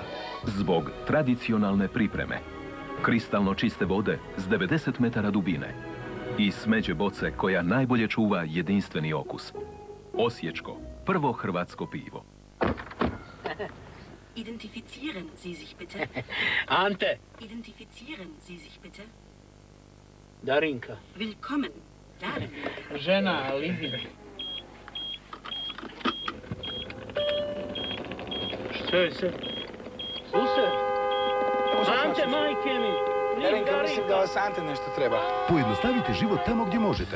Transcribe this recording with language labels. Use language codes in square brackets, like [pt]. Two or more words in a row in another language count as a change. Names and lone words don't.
[hr] Zbog tradicionalne pripreme. Kristalno čiste vode s 90 metara dubine. I smeđe boce koja najbolje čuva jedinstveni okus. Osječko, prvo hrvatsko pivo. [de] Identificieren Sie sich bitte. Ante. Identificieren Sie sich bitte. Darinka. Willkommen, Darinka. [hr] Žena Lidija. Što je se? Sused? Ante, majke mi! Darinka, mislim da vas Ante nešto treba. Pojednostavite život tamo gdje možete.